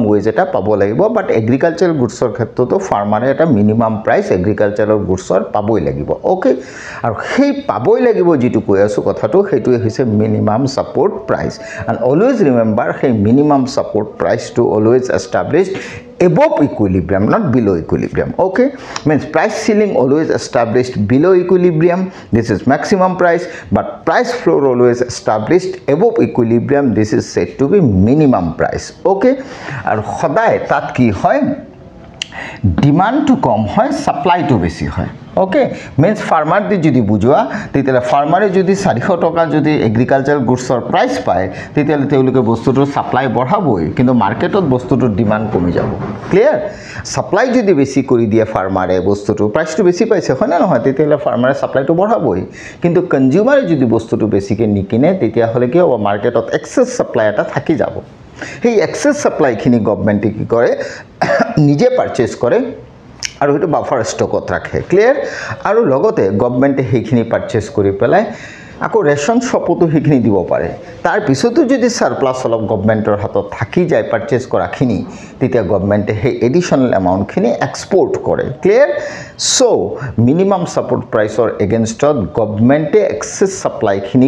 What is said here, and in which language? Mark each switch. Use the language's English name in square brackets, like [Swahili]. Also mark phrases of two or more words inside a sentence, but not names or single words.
[English] ওয়েজ [Assamese] এটা পাব লাগিব [English] but agricultural goods [Assamese] ক্ষেত্ৰতো [English] farmer a minimum price agricultural goods [Assamese] পাবই লাগিব [English] ওকে [Assamese] আৰু সেই পাবই লাগিব যেটো কৈ আছো কথাটো হেতুৱে হৈছে [English] minimum support price and always remember সেই minimum support price to always established above equilibrium not below equilibrium okay means price ceiling always established below equilibrium this is maximum price but price floor always established above equilibrium this is said to be minimum price okay [Assamese] আৰু সদায় তাত কি হয় ডিমান্ড টু কম হয় সাপ্লাই টু বেছি হয় ওকে [English] means farmer [Assamese] দি যদি বুঝোয়া তেতিয়ালে ফার্মারে যদি 400 টাকা যদি [English] agricultural goods price [Assamese] পায় তেতিয়ালে তেওঁলোকে বস্তুটোৰ সাপ্লাই বঢ়াবই কিন্তু মার্কেটত বস্তুটোৰ ডিমান্ড কমি যাব ক্লিয়ার সাপ্লাই যদি বেছি কৰি দিয়ে ফার্মারে বস্তুটো প্রাইসটো বেছি পাইছে হয় না নহয় তেতিয়ালে ফার্মারে সাপ্লাইটো বঢ়াবই কিন্তু কনজিউমারে যদি বস্তুটো বেছিকে নিকিনে তেতিয়াহলে কি হ'ব মার্কেটত [English] excess supply [Assamese] এটা থাকি যাব সেই [English] excess supply [Assamese] খিনি গভৰ্নমেণ্টে কি কৰে নিজে পারচেজ কৰে আৰু হেতু [English] buffer stock [Assamese] ৰাখে ক্লিয়াৰ আৰু লগতে গভৰ্নমেণ্টে সেইখিনি পারচেজ কৰি পেলাই আকৌ [English] ration shop [Assamese] সেইখিনি দিব পাৰে তাৰ পিছতো যদি সাৰপ্লাস অলপ গভৰ্নমেণ্টৰ হাতত থাকি যায় পারচেজ কৰাখিনি তেতিয়া গভৰ্নমেণ্টে সেই [English] additional amount [Assamese] এক্সপোৰ্ট কৰে ক্লিয়াৰ [English] so minimum support price against [Assamese] গভৰ্নমেণ্টে [English] excess supply